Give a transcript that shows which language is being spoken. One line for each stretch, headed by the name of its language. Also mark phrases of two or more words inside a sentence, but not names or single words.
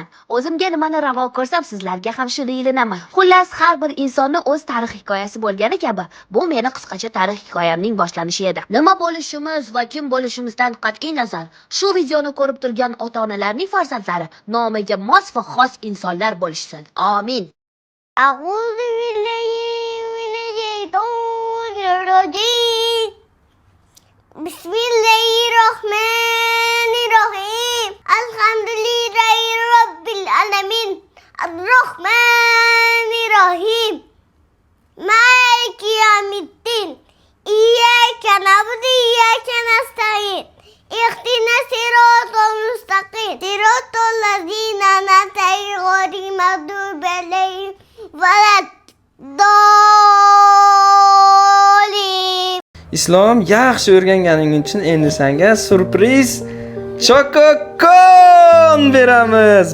Uzbek: O'zimga nimani ravo ko'rsam, sizlarga ham shuni ilinaman. Xullas, har bir insonning o'z tarix hikoyasi bo'lgani kabi, bu meni qisqacha tarix hikoyamning boshlanishi edi. Nima bo'lishimiz va kim bo'lishimizdan qat'iy nazar, shu videoni ko'rib turgan ota-onalarning farzandlari nomiga mos va xos insonlar bo'lishsin. Amin.
Arabic: أعوذ بالله من الشيطان الرجيم. Bismillahirrohmanirrohim. الحمد لله رب العالمين. الرحمن الرحيم مالك يوم الدين. إياك نعبد وإياك نستعين. اهدنا الصراط المستقيم صراط الذين أنعمت عليهم غير المغضوب عليهم ولا الضالين.
Uzbek: Islom, yaxshi o'rganganing uchun endi senga surpriz chokokon beramiz.